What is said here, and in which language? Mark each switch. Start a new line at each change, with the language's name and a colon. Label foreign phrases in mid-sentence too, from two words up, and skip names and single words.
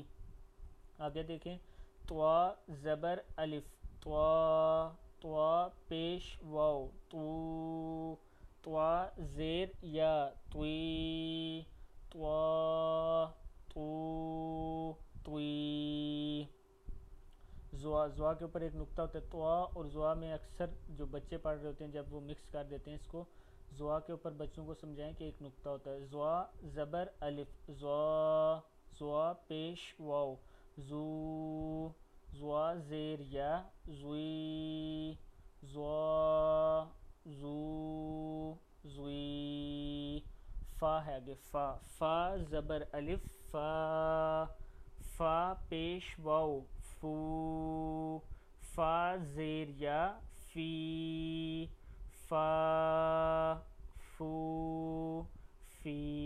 Urdu: آگے دیکھیں، طوا زبر الف، طوا طوا پیش واو، تو طوا زیر یا، طوی طوا تو طوی۔ زوا زوا کے اوپر ایک نقطہ ہوتا ہے، طوا اور زوا میں اکثر جو بچے پڑھ رہے ہوتے ہیں جب وہ مکس کر دیتے ہیں اس کو، زوا کے اوپر بچوں کو سمجھائیں کہ ایک نقطہ ہوتا ہے۔ زوا زبر الف، زوا زوا پیش واو، زو زوا زیر یا، زوی زوا زو زوی۔ فا ہے آگے، فا فا زبر الف، فا فا پیش واو، فو فا زیر یا، فی فا فو فی۔